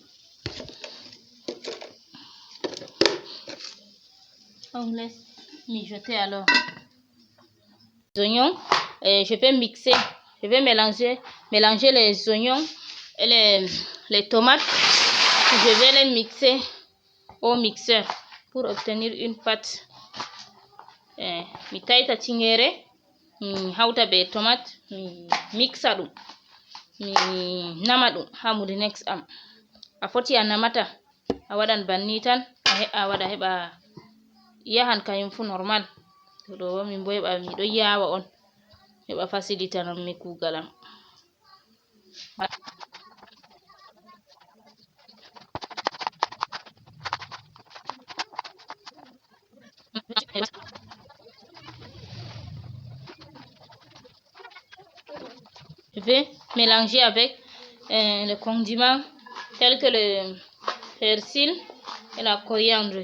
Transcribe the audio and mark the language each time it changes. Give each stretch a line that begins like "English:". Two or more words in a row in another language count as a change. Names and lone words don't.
French: On laisse mijoter alors. Les oignons, je vais mixer, je vais mélanger les oignons et les tomates. Je vais les mixer au mixeur pour obtenir une pâte.
Fula: Mi taita tingere, mi hauta be tomate, mi mixa ɗum, mi nama ɗum ha murinex am. A foti a namata, a waɗan banni tan, a waɗa heɓa yahan kayum fu normal. To ɗo min bo heɓa miɗo yawa on heɓa fasilitanan mi kugal am.
French: Je vais mélanger avec les condiments tels que le persil et la coriandre.